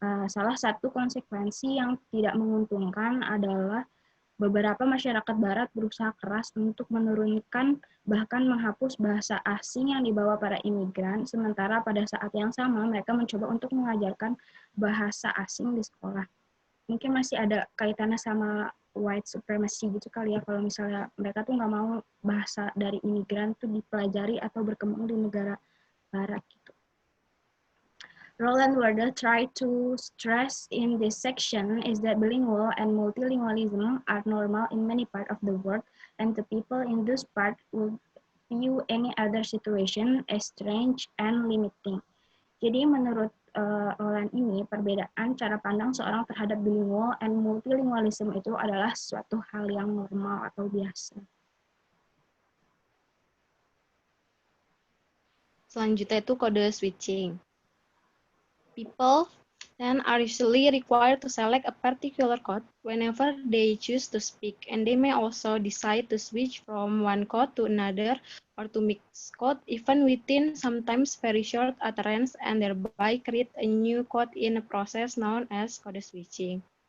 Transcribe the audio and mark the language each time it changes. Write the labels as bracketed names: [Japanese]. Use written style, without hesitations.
[Indonesian] Salah satu konsekuensi yang tidak menguntungkan adalah beberapa masyarakat Barat berusaha keras untuk menurunkan bahkan menghapus bahasa asing yang dibawa para imigran, sementara pada saat yang sama mereka mencoba untuk mengajarkan bahasa asing di sekolah. Mungkin masih ada kaitannya sama white supremacy gitu kali ya, kalau misalnya mereka tuh nggak mau bahasa dari imigran tuh dipelajari atau berkembang di negara Barat gitu. [English] Roland Werder tried to stress in this section is that bilingual and multilingualism are normal in many parts of the world, and the people in this part will view any other situation as strange and limiting. [Indonesian] Jadi menurut Roland ini, perbedaan cara pandang seorang terhadap [English] bilingual and multilingualism [Indonesian] itu adalah suatu hal yang normal atau biasa. Selanjutnya itu kode switching. [English] People then are usually required to select a particular code whenever they choose to speak, and they may also decide to switch from one code to another or to mix code even within sometimes very short utterance, and thereby create a new code in a process known as code switching.